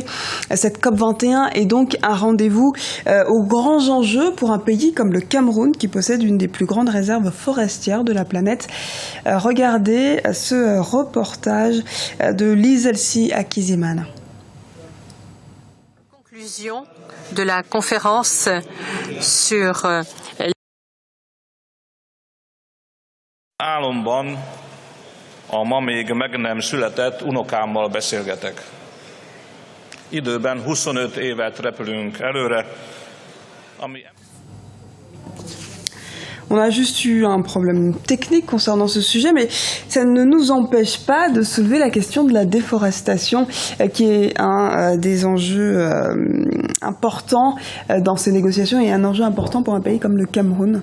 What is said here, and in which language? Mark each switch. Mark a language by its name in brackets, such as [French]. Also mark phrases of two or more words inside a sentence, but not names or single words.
[French] Cette COP21 est donc un rendez-vous aux grands enjeux pour un pays comme le Cameroun qui possède une des plus grandes réserves forestières de la planète. Regardez ce reportage de Lizelsi Akizimana. Conclusion de la conférence sur [Hungarian] Álomban a ma még meg nem született unokámmal beszélgetek. Időben 25 évet repülünk előre, ami... [French] On a juste eu un problème technique concernant ce sujet, mais ça ne nous empêche pas de soulever la question de la déforestation, qui est un des enjeux importants dans ces négociations et un enjeu important pour un pays comme le Cameroun.